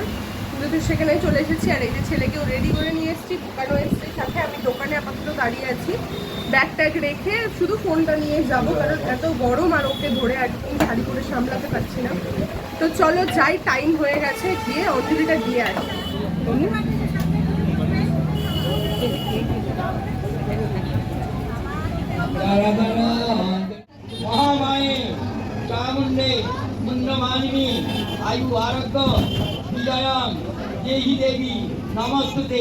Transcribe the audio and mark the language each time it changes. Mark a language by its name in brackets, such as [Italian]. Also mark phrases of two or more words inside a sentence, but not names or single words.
[Bangla] কিন্তু সেখানে চলে এসেছি। আর এই যে ছেলেকেও রেডি করে নিয়ে এসেছি, দোকানও এসেছি সাথে। আমি দোকানে আপাতত দাঁড়িয়ে আছি, ব্যাগ ট্যাগ রেখে শুধু ফোনটা নিয়ে যাব, কারণ এত গরম আর ওকে ধরে একদম ভারী করে সামলাতে পারছি না। তো চলো যাই, টাইম হয়ে গেছে, গিয়ে অঞ্জলিটা দিয়ে আসি। [Sanskrit] महामाये चामुंडे मुंडमालिनी आयु आरोग्य विजयं देहि देवी नमस्तुते।